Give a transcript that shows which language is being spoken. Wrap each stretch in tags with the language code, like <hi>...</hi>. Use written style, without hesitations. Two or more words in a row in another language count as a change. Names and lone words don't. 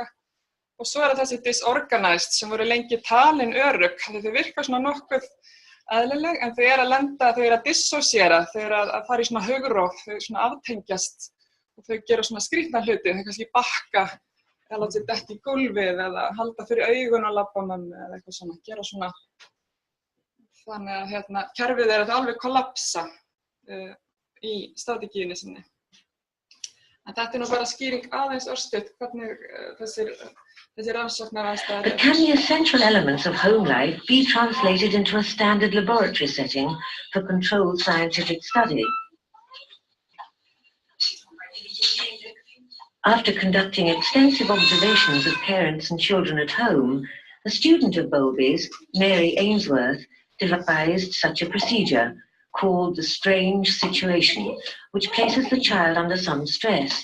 <is>Og svo þessi disorganized sem voru lengi talin örugg, þau virka svona nokkuð eðlileg, en þau að lenda, þau að dissociera, þau að fara í svona hugróf, þau svona aftengjast og þau gera svona skrýtna hluti, þau kannski bakka eða láta sér detta í gólfið eða halda fyrir augun á labbanum eða eitthvað svona, gera svona. Þannig að kerfið að alveg kollapsa í strategíunni sinni. En þetta nú bara skýring aðeins örstutt, hvernig þessir rannsóknar aðstæður.</is> <en>But can the essential elements of home life be translated into a standard laboratory setting for controlled scientific study? After conducting extensive observations of parents and children at home, a student of Bowlby's, Mary Ainsworth, devised such a procedure called the strange situation, which places the child under some stress.</en>